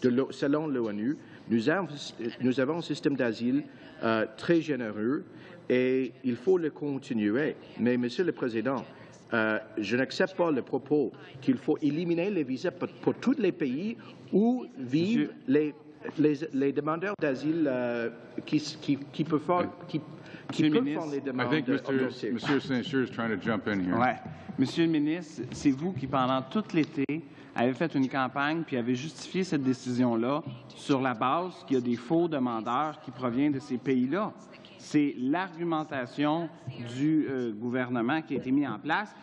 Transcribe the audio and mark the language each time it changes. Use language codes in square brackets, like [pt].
[fr] Selon l'ONU, nous avons un système d'asile très généreux et il faut le continuer. Mais, Monsieur le Président, je n'accepte pas le propos qu'il faut éliminer les visas pour tous les pays où vivent les demandeurs d'asile qui peuvent faire les demandes. [en] I think Monsieur Saint-Cyr is trying to jump in here. [fr] Ouais. Monsieur le ministre, c'est vous qui, pendant tout l'été, avait fait une campagne puis avait justifié cette décision-là sur la base qu'il y a des faux demandeurs qui proviennent de ces pays-là. C'est l'argumentation du gouvernement qui a été mise en place.